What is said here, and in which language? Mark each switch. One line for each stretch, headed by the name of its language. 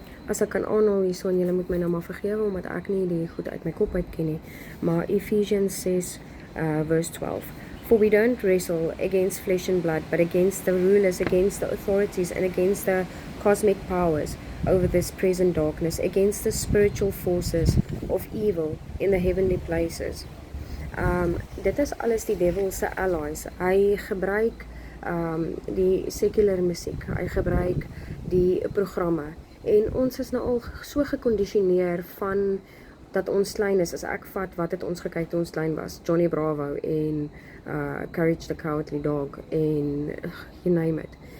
Afrikaans: As ek kan aanhaal hierso, en julle moet my nou maar vergewe, omdat ek nie die goed uit my kop uit ken nie, maar Ephesians 6, verse 12.
English: For we don't wrestle against flesh and blood, but against the rulers, against the authorities, and against the cosmic powers over this present darkness, against the spiritual forces of evil in the heavenly places.
Afrikaans: Dit is alles die devil se allies. Hy gebruik die secular musiek, hy gebruik die programme, en ons is nou al so gekondisioneer van dat ons klein is. As ek vat wat het ons gekyk toe ons klein was, Johnny Bravo en Courage the Cowardly Dog en
English: you name it.